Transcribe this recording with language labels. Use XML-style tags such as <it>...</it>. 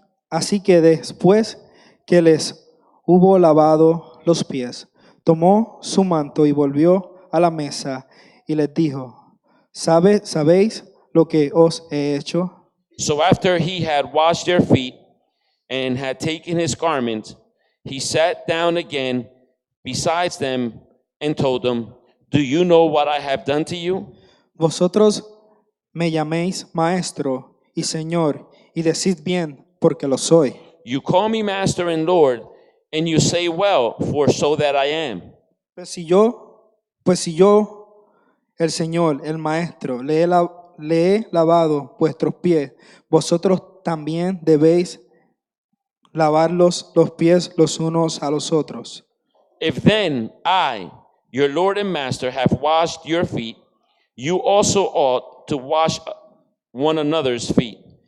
<es>Así que después que les hubo lavado los pies, tomó su manto y volvió a la mesa y les dijo: ¿Sabéis lo que os he hecho?</es> <en>So after he had washed their feet and had taken his garment, he sat down again beside them and told them, "Do you know what I have done to you?</en> <es>Vosotros me llaméis maestro y señor, y decid bien, porque lo soy.</es> <en>You call me master and Lord, and you say, well, for so that I am.</en> <es>Pues si yo, el Señor, el maestro, le he lavado vuestros pies, vosotros también debéis lavar los pies los unos a los otros.</es> <en>If then I, your Lord and master, have washed your feet, you also ought to wash one another's feet.</en>